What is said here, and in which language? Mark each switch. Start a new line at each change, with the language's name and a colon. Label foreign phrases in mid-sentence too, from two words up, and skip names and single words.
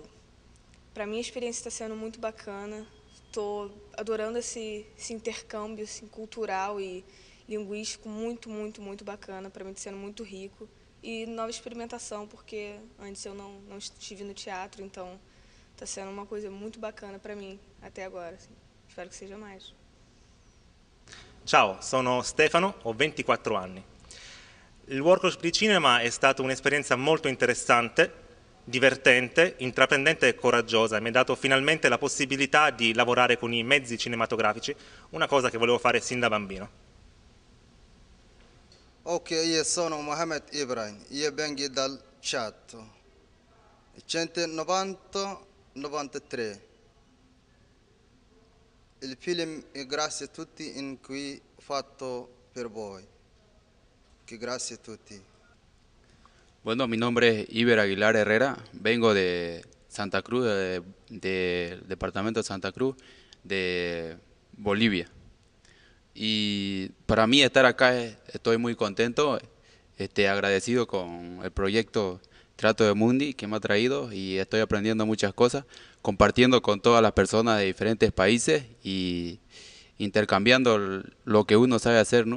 Portuguese: Para mim a experiência está sendo muito bacana, estou adorando esse intercâmbio assim, cultural e linguístico muito bacana, para mim está sendo muito rico. E nova experimentação, porque antes eu não estive no teatro, então está sendo uma coisa muito bacana para mim até agora. Assim. Espero que seja mais.
Italian: Ciao, sono Stefano, ho 24 anni. Il workshop di cinema è stata un'esperienza molto interessante, divertente, intraprendente e coraggiosa e mi ha dato finalmente la possibilità di lavorare con i mezzi cinematografici, una cosa che volevo fare sin da bambino. Ok, io sono Mohamed Ibrahim, io vengo dal Chad, 190-93. Il film è grazie a tutti in cui fatto per voi.
Spanish: Que gracias
Italian: a tutti.
Spanish: Bueno, mi nombre es Iber Aguilar Herrera, vengo de Santa Cruz, del departamento de Santa Cruz, de Bolivia. Y para mí estar acá, estoy muy contento, agradecido con el proyecto Trato de Mundi que me ha traído y estoy aprendiendo muchas cosas, compartiendo con todas las personas de diferentes países y intercambiando lo que uno sabe hacer, ¿no?